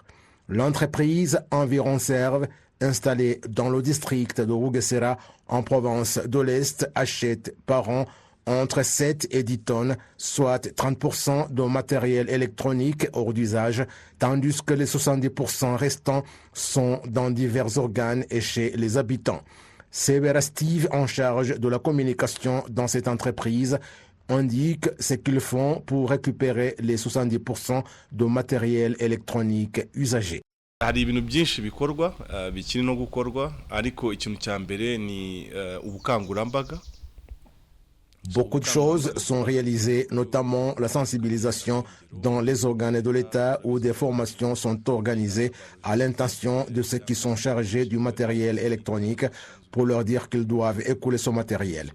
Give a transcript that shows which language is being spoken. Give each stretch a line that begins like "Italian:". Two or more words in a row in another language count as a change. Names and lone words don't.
French: L'entreprise Environserve, installée dans le district de Rugesera, en province de l'Est, achète par an entre 7 et 10 tonnes, soit 30% de matériel électronique hors d'usage, tandis que les 70% restants sont dans divers organes et chez les habitants. Sebera Steve, en charge de la communication dans cette entreprise, indique ce qu'ils font pour récupérer les 70% de matériel électronique usagé.
Kinyarwanda: Hari ibintu byinshi bikorwa bikiri no gukorwa ariko ikintu cya mbere ni ubukangurambaga.
French: Beaucoup de choses sont réalisées, notamment la sensibilisation dans les organes de l'État où des formations sont organisées à l'intention de ceux qui sont chargés du matériel électronique pour leur dire qu'ils doivent écouler ce matériel.